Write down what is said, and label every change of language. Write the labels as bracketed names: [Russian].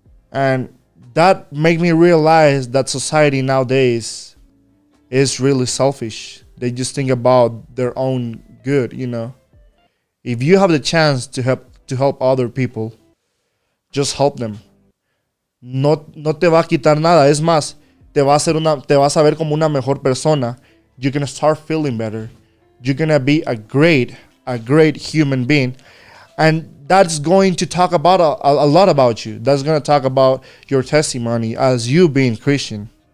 [English] And that made me realize that society nowadays is really selfish. They just think about their own good, you know. If you have the chance to help other people, just help them. [Spanish] No te va a quitar nada. Es más, te vas a ver como una mejor persona. [English] You're gonna start feeling better. You're gonna be a great human being, and that's going to talk about a lot about you. That's gonna talk about your testimony as you being Christian.